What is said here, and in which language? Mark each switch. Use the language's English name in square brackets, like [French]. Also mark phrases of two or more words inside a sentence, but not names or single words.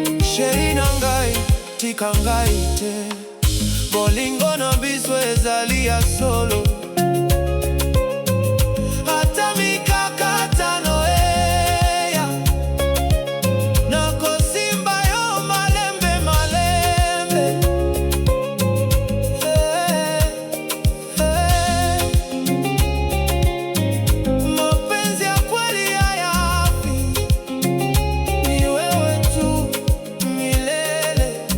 [Lingala] Sheri na ngai, tika ngai te. Bolingo na biswe zalia solo. Ata mikakatano eya. Nako simba yo malembe, malembe. Eh, eh. [Swahili] Mapenzi ya kweli hayafi. Ni wewe tu milele.